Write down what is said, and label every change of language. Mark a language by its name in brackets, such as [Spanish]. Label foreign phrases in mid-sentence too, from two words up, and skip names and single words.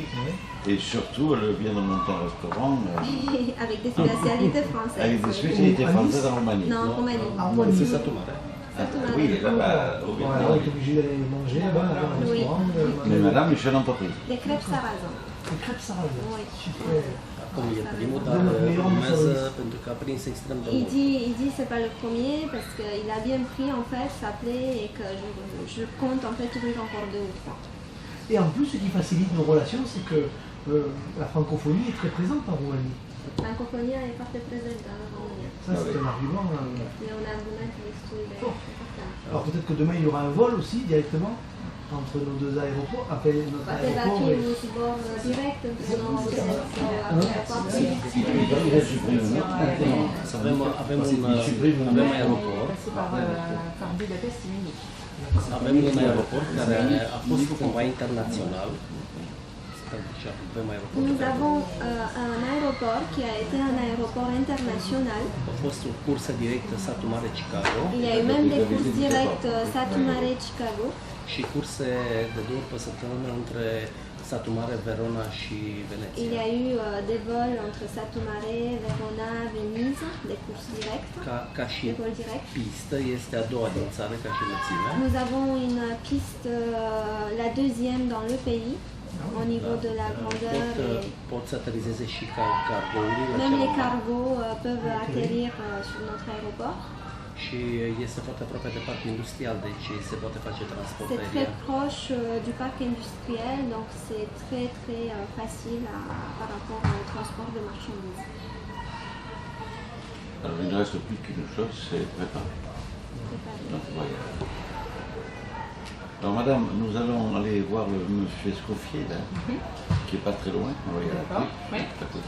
[French] Et surtout, elle vient de monter un restaurant Avec des spécialités françaises. avec des spécialités À Nice? françaises en Roumanie. Non, en Roumanie. Ah, moi, C'est Satu Mare. Oui, là-bas, au Voilà, on Vietnam. est obligé d'aller manger là-bas, dans un Oui. restaurant. Mais madame est chef d'entreprise. Des crêpes sarrasin. Les crêpes sarrasin. Oui. Super. [Romanian] Acum e primul, dar urmează pentru că a prins extrem de mult. [French] Il dit c'est pas le premier parce qu'il a bien pris en fait, ça plaît et que je compte en fait ouvrir encore 2 ou 3. Et en plus, ce qui facilite nos relations, c'est que la francophonie est très présente en Roumanie. [Romanian] Francophonie est foarte prezentă în România. [French] Ça, c'est un argument. [Romanian] E un argument destul de important. [French] Alors peut-être que demain, il y aura un vol aussi directement entre nos deux aéroports. Après notre [Romanian] Poate va [French] aéroport [Romanian] fi [French] et... [Romanian] un zbor direct între nouă aeroport Să avem aeroport. Avem un aeroport care a fost cumva internațional. [French] Nous avons un aéroport qui a été un aéroport international. [Romanian] A fost o cursă directă Satu Mare Chicago [French] Il y a eu même des courses directes Satu Mare Chicago. [Romanian] și curse de 2 ori pe săptămână între Satu Mare, Verona și [French] Il [Romanian] Veneția. [French] y a eu des vols entre Satu Mare, Verona, Venise, des courses directes. [Romanian] Ca și [French] Des vols directs. [Romanian] pistă este a doua din țară ca și lățime. [French] Nous avons une piste, la deuxième dans le pays, au niveau de la grandeur. [Romanian] Pot să aterizeze și cargourile la [French] Même les [Romanian] cea [French] cargos peuvent atterrir sur notre aéroport. [Romanian] și este foarte aproape de parc industrial, deci se poate face transport [French] C'est très [Romanian] aerian. [French] proche du parc industriel, donc c'est très facile par rapport au transport de marchandises. Alors, il ne reste plus qu'une chose, c'est préparer notre voyage. Alors, madame, nous allons aller voir le monsieur Escoffier, là, qui n'est pas très loin, on va y aller à côté.